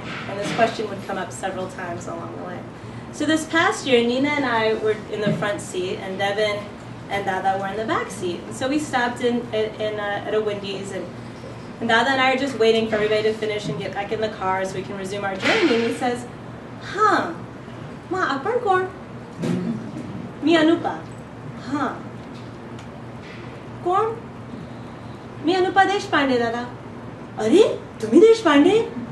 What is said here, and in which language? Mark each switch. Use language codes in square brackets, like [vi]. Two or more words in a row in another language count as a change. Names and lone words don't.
[en] And this question would come up several times along the way. So this past year, Nina and I were in the front seat, and Devin and Dada were in the back seat. And so we stopped at a Wendy's, and Dada and I are just waiting for everybody to finish and get back in the car so we can resume our journey. And he says, [mr] म, आपण कोर? मी अनुपा. कोर? मी अनुपा देशपांडे, Dada. अरे तुम्ही देशपांडे